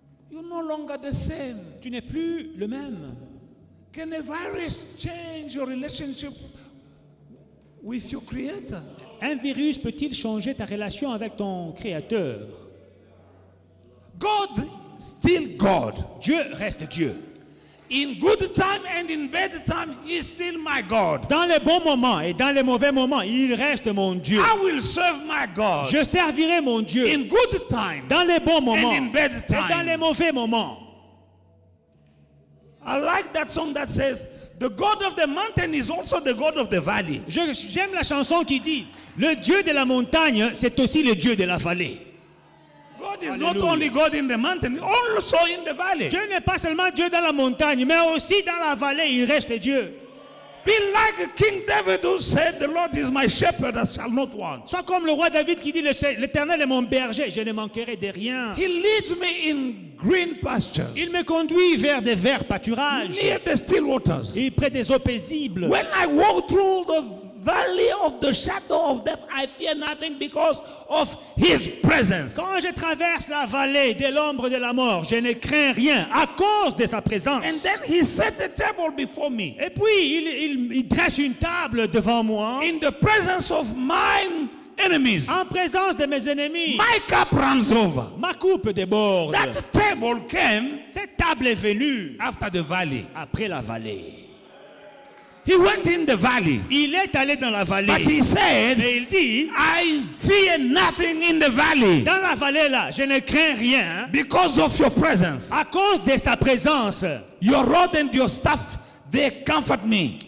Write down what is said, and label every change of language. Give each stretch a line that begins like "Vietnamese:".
English: You're no longer the same.
French: Tu n'es plus le même.
English: Can a virus change your relationship with your creator?
French: Un virus peut-il changer ta relation avec ton Créateur?
English: God, still God.
French: Dieu reste Dieu.
English: In good time and in bad time, He's still my God.
French: Dans les bons moments et dans les mauvais moments, il reste mon Dieu.
English: I will serve my God.
French: Je servirai mon Dieu
English: In good time
French: dans les bons moments
English: and in bad
French: et dans les
English: time.
French: mauvais moments.
English: I like that song that says, the God of the mountain is also the God of the valley.
French: J'aime la chanson qui dit, le Dieu de la montagne, c'est aussi le Dieu de la vallée.
English: God is not Hallelujah. only God in the mountain, also in the valley.
French: Dieu n'est pas seulement Dieu dans la montagne, mais aussi dans la vallée, il reste Dieu.
English: Be like King David who said, the Lord is my shepherd, I shall not want.
French: Sois comme le roi David qui dit, l'Éternel est mon berger, je ne manquerai de rien.
English: He leads me in green pastures,
French: Il me conduit vers des verts pâturages
English: near the still waters.
French: et près des eaux paisibles.
English: When I walk through the valley of the shadow of death, I fear nothing because of his presence.
French: Quand je traverse la vallée de l'ombre de la mort, je ne crains rien à cause de sa présence.
English: And then he set a table before me
French: Et puis, il dresse une table devant moi
English: in the presence of mine enemies.
French: en présence de mes ennemis.
English: My cup runs over.
French: Ma coupe déborde.
English: That table came
French: Cette table est venue
English: after the valley.
French: après la vallée.
English: He went in the valley,
French: Il est allé dans la vallée.
English: but he said,
French: Et il dit,
English: I fear nothing in the valley
French: dans la vallée là, je ne crains rien
English: because of your presence.
French: à cause de sa présence.
English: Your rod and your staff, they comfort me.